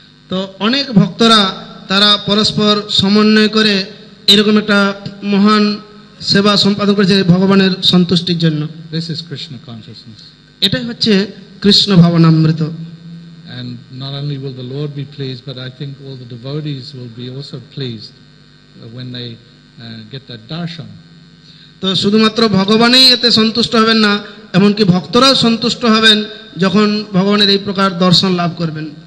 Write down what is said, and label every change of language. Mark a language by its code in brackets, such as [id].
[bn] তো অনেক ভক্তরা তারা পরস্পর সমন্বয় করে এরকম একটা মহান সেবা সম্পাদন করেছে ভগবানের সন্তুষ্টির জন্য। [en] This is Krishna consciousness. [bn] এটাই হচ্ছে Krishna ভাবনামৃত। [en] And not only will the Lord be pleased, but I think all the devotees will be also pleased when they get that darshan. [bn] তো শুধুমাত্র ভগবানই এতে সন্তুষ্ট হবেন না, এমনকি ভক্তরাও সন্তুষ্ট হবেন যখন ভগবানের এই প্রকার দর্শন লাভ করবেন।